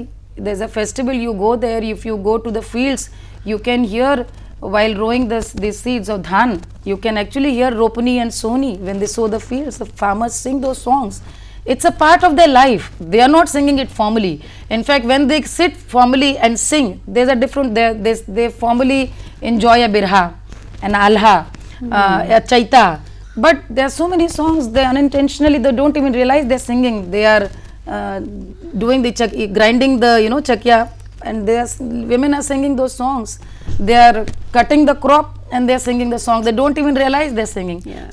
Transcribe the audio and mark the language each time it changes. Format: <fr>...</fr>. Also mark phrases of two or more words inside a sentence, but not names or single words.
<en>There's a festival, you go there. If you go to the fields, you can hear while rowing these seeds of dhan, you can actually hear ropani and soni when they sow the fields. The farmers sing those songs. It's a part of their life. They are not singing it formally. In fact, when they sit formally and sing, there's a different, they formally enjoy a birha, an alha, a chaita. But there are so many songs, they unintentionally, they don't even realize they're singing. They are doing the grinding the, chakya, and women are singing those songs. They are cutting the crop and they're singing the song. They don't even realize they're singing. Yeah.</en>